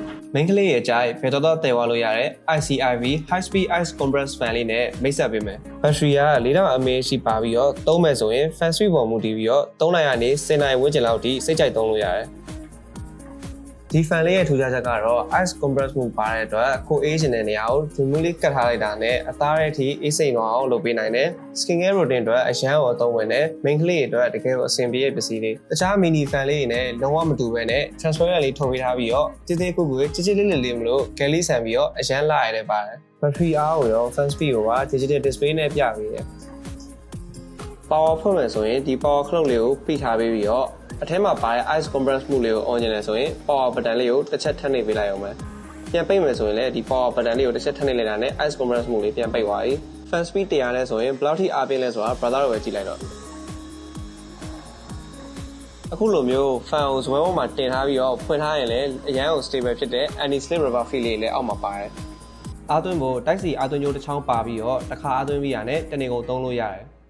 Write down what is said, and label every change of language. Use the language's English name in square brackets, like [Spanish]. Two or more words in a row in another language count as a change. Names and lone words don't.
[Burmese] main ကလေးရဲ့အကြိုက်ဘယ်တော့တည်သွားလို့ရတဲ့ ICIV High Speed Ice Compress Fan လေးနဲ့မိတ်ဆက်ပေးမယ်။ battery က4000 mAh ရှိပါပြီးတော့သုံးမယ်ဆိုရင် [English] fan speed [Burmese] ပေါ်မူတည်ပြီးတော့3နိုင်ကနေ10နိုင်ဝန်းကျင်လောက်ထိစိတ်ကြိုက်သုံးလို့ရတယ်။ဒီ fan လေးရဲ့ထူးခြားချက်ကတော့ [English] ice compress [Burmese] မှု ပါတဲ့အတွက်ကိုအေးချင်တဲ့နေရာကိုဒီမျိုးလေးကတ်ထားလိုက်တာနဲ့အသားရဲ့အထိအေးစိမ်သွားအောင်လုပ်ပေးနိုင်တယ်။ [English] skin care routine [Burmese] အတွက်အရန်ကိုအသုံးဝင်တယ်။ main ကလေးအတွက်တကယ်ကိုအဆင်ပြေတဲ့ပစ္စည်း လေး။တခြား [English] mini fan [Burmese] လေးတွေနဲ့လုံးဝမတူဘဲနဲ့ transparent လေးထုတ်ပေးထားပြီးတော့တိတိကုတ်ကုတ်ကြည်လေးမလို့ကယ်လေးဆန်ပြီးတော့အရန်လာရတယ်ပါတယ်။ battery အားကို ရော [English] fan speed [Burmese] ကိုပါ [English] digital display [Burmese] နဲ့ပြပေးတယ်။ power ဖွင့်မယ်ဆိုရင်ဒီ power ခလုတ်လေးကိုပိထားပေးပြီးတော့အထဲမှာပါတဲ့ [English] ice compress [Burmese] မှုလေးကို on ချင်တယ်ဆိုရင် [English] power button [Burmese] လေးကိုတစ်ချက်ထပ်နှိပ်ပေးလိုက်အောင်ပဲပြန်ပိတ်မယ်ဆိုရင်လည်းဒီ [English] power button [Burmese] လေးကိုတစ်ချက်ထပ်နှိပ်လိုက်တာနဲ့ [English] ice compress [Burmese] မှုလေးပြန်ပိတ်သွားပြီ [English] fan speed [Burmese] 100လဲဆိုရင်ဘယ်လောက်ထိအားပြင်းလဲဆိုတာ brother တို့ပဲကြည့်လိုက်တော့ အခုလိုမျိုး fan ကိုဇွဲပေါ်မှာတင်ထားပြီးတော့ဖွင့်ထားရင်လည်းအရန်ကို stable ဖြစ်တဲ့ [English] anti slip rubber feel [Burmese] လေးလည်းအောက်မှာပါတယ်အားသွင်းဖို့တိုက်စီအားသွင်းကြိုးတစ်ချောင်းပါပြီးတော့တစ်ခါအားသွင်းပြီးရတဲ့တနေကုန်သုံးလို့ရတယ်